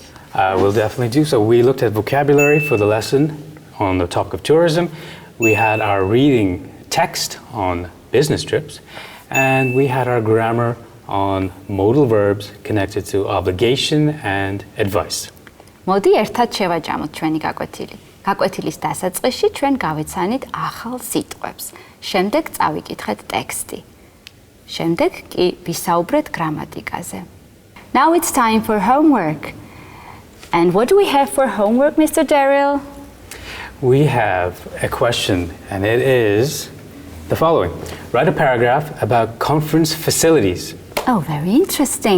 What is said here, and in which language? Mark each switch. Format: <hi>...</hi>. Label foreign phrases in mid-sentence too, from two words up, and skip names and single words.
<en>We'll definitely do so. We looked at vocabulary for the lesson on the topic of tourism. We had our reading text on business trips, and we had our grammar on modal verbs connected to obligation and advice.</en> <ka>მოდი ერთად შევაჯამოთ ჩვენი გაკვეთილი. გაკვეთილის დასაწყისში ჩვენ გავეცანით ახალ სიტყვებს. შემდეგ წავიკითხეთ ტექსტი. შემდეგ კი ვისაუბრეთ გრამატიკაზე.</ka> <en>Now it's time for homework. And what do we have for homework, Mr. Derill? We have a question, and it is the following. Write a paragraph about conference facilities. Oh, very interesting.</en>